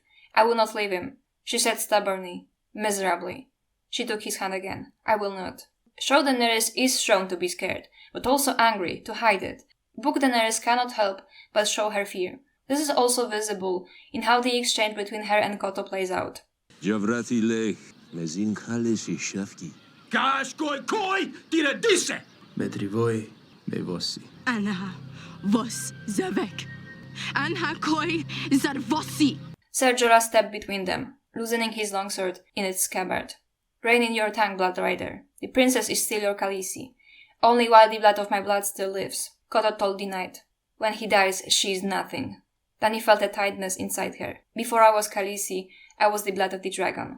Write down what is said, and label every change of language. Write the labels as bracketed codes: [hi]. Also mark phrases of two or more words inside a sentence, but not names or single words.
[en] I will not leave him, she said stubbornly, miserably. She took his hand again. I will not. Show Daenerys is shown to be scared, but also angry, to hide it. Book Daenerys cannot help but show her fear. This is also visible in how the exchange between her and Koto plays out. [art] Javrati le, mezin Khaleesi shafki. Kashkoi koi tira disse. Betri voi, me vossi. Anha vos zavek. Anha koi zarvossi. [en] Ser Jorah stepped between them, loosening his longsword in its scabbard. Rein in your tongue, Blood Rider. The princess is still your Khaleesi. Only while the blood of my blood still lives, Koto told the knight. When he dies, she is nothing. Dany felt a tightness inside her. Before I was Khaleesi, I was the blood of the dragon.